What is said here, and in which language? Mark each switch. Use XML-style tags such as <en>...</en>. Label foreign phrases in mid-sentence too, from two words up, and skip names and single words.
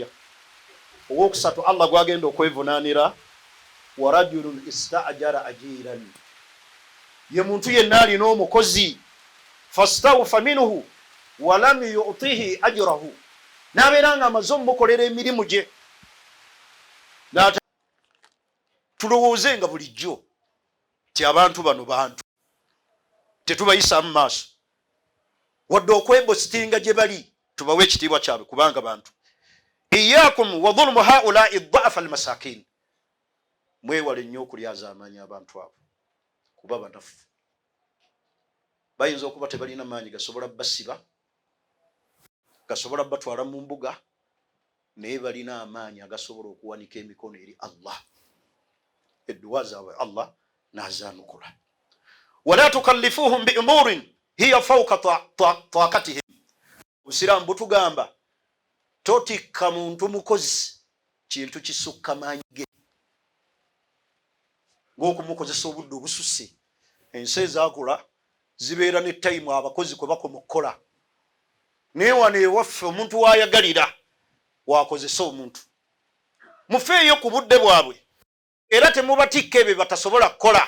<lg>Owokusatu Allah gwagenda okwevunaanira</lg> <ar>ورجل استأجر أجيرا</ar> <lg>ye muntu yenna alina omukozi</lg> <ar>فاستوفى منه ولم يعطه أجره</ar> <lg>n'abeera nga amaze omukolera emirimu gye. Tulowooze nga bulijjo ti abantu bano bantu tetubayisa mu maaso wadde okwebositinga gye bali tubawe ekitiibwa kyabwe kubanga bantu.</lg> <ar>إياكم وظلم هؤلاء الضعفاء المساكين</ar> <lg>mwewale nnyo okulyaza amaanyi abantu abo kuba banafu bayinza okuba tebalina maanyi gasobola basiba gasobola batwala mu mbuga naye balina amaanyi agasobola okuwanika emikono eri Allah edduwa zaabwe Allah n'azaanukula.</lg> <ar>ولا تكلفوهم بأمور هي فوق طاقتهم.</ar> <lg>Obusiraamu butugamba totikka muntu mukozi kintu kisukka maanyi ge ng'okumukozesa obudde obususse. Ensi ezaakula zibeera ne tayimu abakozi kwe bakoma okukola naye wano ewaffe omuntu waayagalira wakozesa omuntu mufeeyo ku budde bwabwe era temubatikka ebyo batasobola kukola.</lg>